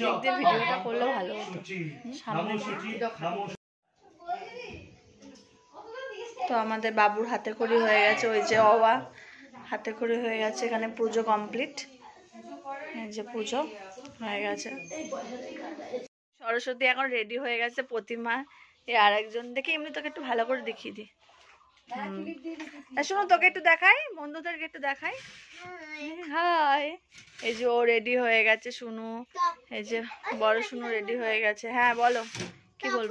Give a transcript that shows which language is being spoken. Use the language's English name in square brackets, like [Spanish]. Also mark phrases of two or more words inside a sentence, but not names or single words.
[Bangla] ভিডিওটা করলে ভালো [Sanskrit] शुचि नमो शुचि नमो [Bangla] তো আমাদের বাবুর হাতে খড়ি হয়ে গেছে ওই যে অওয়া হাতে খড়ি হয়ে গেছে এখানে পুজো কমপ্লিট এই যে পুজো হয়ে গেছে সরস্বতী এখন রেডি হয়ে গেছে প্রতিমা এই আরেকজন দেখি এমনি তোকে একটু ভালো করে দেখিয়ে দি শোনো তোকে একটু দেখাই বন্ধুদেরকে একটু দেখাই হাই এই যে ও রেডি হয়ে গেছে শুনু এই যে বড় শুনু রেডি হয়ে গেছে হ্যাঁ বলো কি বলবো